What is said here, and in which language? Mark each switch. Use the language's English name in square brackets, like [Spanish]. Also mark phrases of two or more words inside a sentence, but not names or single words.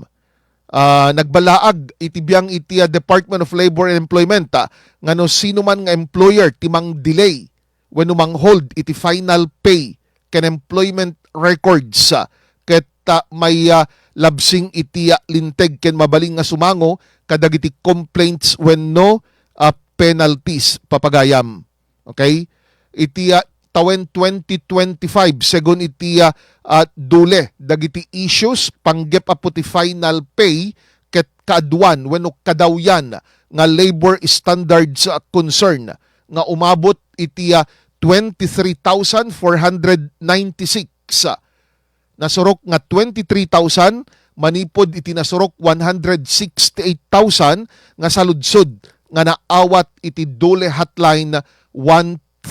[Iloko] Nagbalaag iti biyang iti Department of Labor and Employment ngano sino man nga employer ti mang delay wenno mang hold iti [English] final pay [Iloko] ken [English] employment records [Iloko] ket may labsing iti linteg ken mabaling nga sumango kadagiti complaints wenno penalties papagayam. Okay? Iti tawen 2025 segon iti DOLE dagiti issues panggep apo ti [English] final pay [Iloko] ket kaadwan wenno kadawyan nga [English] labor standards concern [Iloko] nga umabot iti 23,496 nasurok nga 23,000 manipod iti nasurok 168,000 nga saludsod nga naawat iti DOLE hotline 1349.